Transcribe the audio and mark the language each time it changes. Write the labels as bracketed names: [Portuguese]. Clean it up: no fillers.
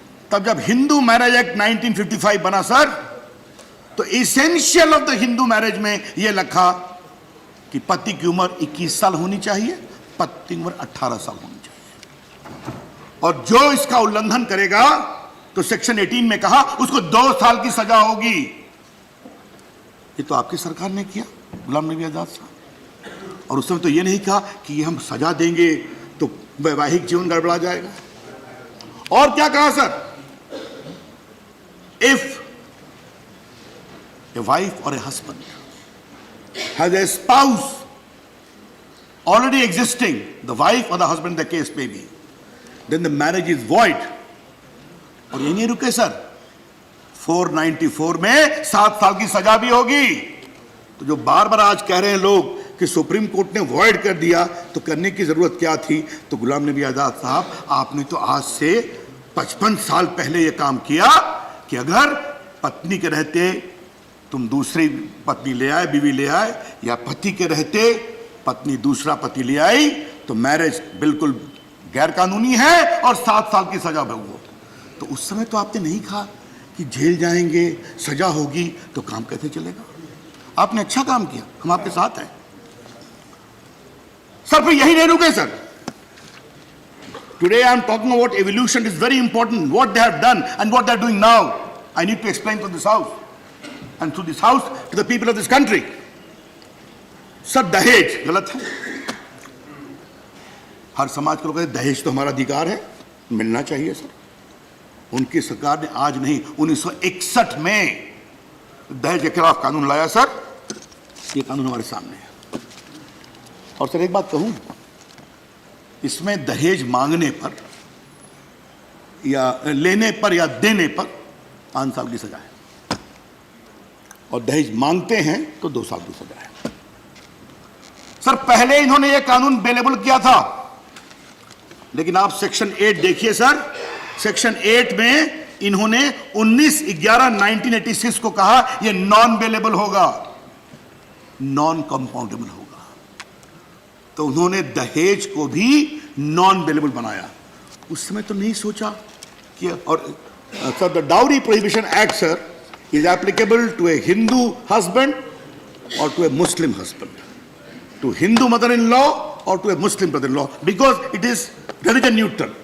[Hindi] तब जब Hindu marriage act 1955 बना सर, तो essential of the Hindu marriage में यह लिखा कि पति की उम्र 21 साल होनी चाहिए, पत्नी की उम्र 18 साल होनी चाहिए, और जो इसका उल्लंघन करेगा तो सेक्शन 18 में कहा उसको 2 साल की सजा होगी। ये तो आपकी सरकार ने किया, गुलाम नबी आजाद साहब। और उस समय तो ये नहीं कहा कि ये हम सजा देंगे तो वैवाहिक जीवन गड़बड़ा जाएगा। और क्या कहा sir, if [English] a wife or a husband has a spouse already existing, the wife or the husband the case may be, then the marriage is void. [Hindi] और ये नहीं रुके सर, 494 में 7 साल की सजा भी होगी। तो जो बार बार आज कह रहे हैं लोग कि सुप्रीम कोर्ट ने वॉइड कर दिया, तो करने की जरूरत क्या थी? तो गुलाम नबी आजाद साहब, आपने तो आज से 55 साल पहले यह काम किया कि अगर पत्नी के रहते तुम दूसरी पत्नी ले आए, बीवी ले आए, या पति के रहते पत्नी दूसरा पति ले आई, तो मैरिज बिल्कुल गैर कानूनी है और 7 साल की सजा भोगो। तो उस समय तो आपने नहीं कहा कि जेल जाएंगे, सजा होगी, तो काम कैसे चलेगा? आपने अच्छा काम किया, हम आपके साथ हैं सर। फिर यही नहीं रुके sir, [English] Today I am talking about evolution, is very important what they have done and what they are doing now. I need to explain to this house and through this house to the people of this country. [Hindi] Sir दहेज गलत है। हर समाज के लोग कहते दहेज तो हमारा अधिकार है, मिलना चाहिए सर। उनकी सरकार ने आज नहीं, 1961 में दहेज के खिलाफ कानून लाया सर। ये कानून हमारे सामने है। और सर एक बात कहूं, इसमें दहेज मांगने पर या लेने पर या देने पर 5 साल की सजा है, और दहेज मांगते हैं तो 2 साल की सजा है। सर पहले इन्होंने यह कानून अवेलेबल किया था, लेकिन आप सेक्शन 8 देखिए सर। सेक्शन 8 में इन्होंने 19/11/1986 को कहा यह नॉन अवेलेबल होगा, नॉन कंपाउंडेबल होगा। तो उन्होंने दहेज को भी नॉन अवेलेबल बनाया। उस समय तो नहीं सोचा कि, और sir [English] The dowry prohibition act sir is applicable to a Hindu husband or to a Muslim husband, to Hindu mother-in-law or to a Muslim brother-in-law, because it is religion neutral।